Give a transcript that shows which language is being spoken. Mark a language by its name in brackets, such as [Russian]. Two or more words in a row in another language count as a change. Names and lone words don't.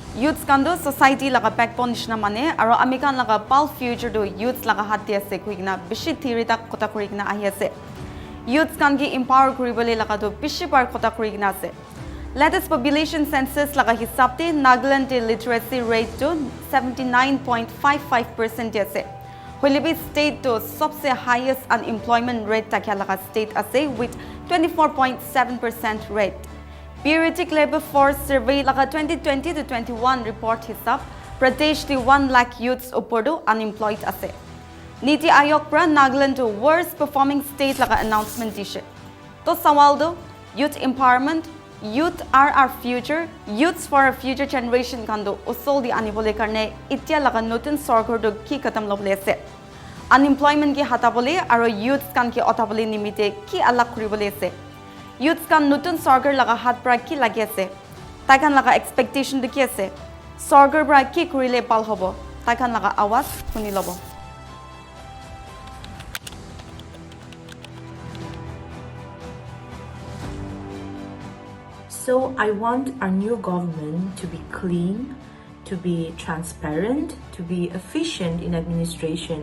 [Naga Pidgin] Youths kan do society laga backbone nishna mane aro amikan laga pal future do youths laga hati ase kuigna bishi theory tak kota kurigna ahi ase. Youths kan gi empower kuribole laga do bishi par kota kurigna ase. Latest population census laga hisab te Nagaland te literacy rate to 79.55% ase. Hoilebi state to सबसे [English] highest unemployment rate [Naga Pidgin] takya laga state ase [English] with 24.7% rate. Periodic labor force survey [Naga Pidgin] laga 2020 to 21 report hisab Pradesh the 1 lakh youths upodo unemployed ase. Niti Aayog pra Nagaland to [English] worst performing state [Naga Pidgin] laga announcement dishe. To sawal do [English] youth empowerment, youth are our future, youths for our future generation [Naga Pidgin] kando usol di anibole karne itya laga notun sarkar do ki katam lobole ase. Unemployment ki hatabole aro youths kan ki otabole nimite ki alak kuribole ase. Youths kan nutun sarkar laga hat pra ki lagi ase. Taikan laga expectation de ki ase. Sarkar pra ki kurile pal hobo. Taikan laga awas kuni lobo. [English] So I want our new government to be clean, to be transparent, to be efficient in administration.